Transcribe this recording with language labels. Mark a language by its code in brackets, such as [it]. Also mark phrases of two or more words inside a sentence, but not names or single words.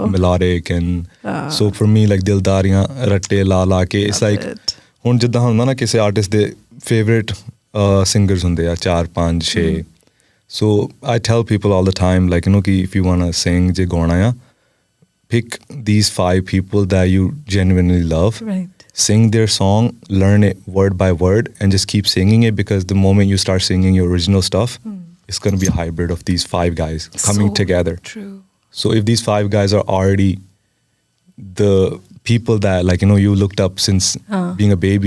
[en] Melodic and so for me, like [pa] ਦਿਲਦਾਰੀਆਂ ਰੱਟੇ ਲਾ ਲਾ ਕੇ, [en] it's like, [pa] ਹੁਣ ਜਿੱਦਾਂ ਹੁੰਦਾ ਨਾ ਕਿਸੇ artist ਦੇ [en] favorite singers [pa] ਹੁੰਦੇ ਆ 4, 5, 6. [en] So I tell people all the time, like, ਕਿ if you want to sing, [pa] ਜੇ ਗਾਉਣਾ ਆ, [en] pick these 5 people that you genuinely love. Right. Sing their song, learn it word by word, and just keep singing it because the moment you start singing your original stuff, it's going to be a hybrid of these 5 guys coming together. True. So if these 5 guys are already the people that, like, you looked up since being a baby,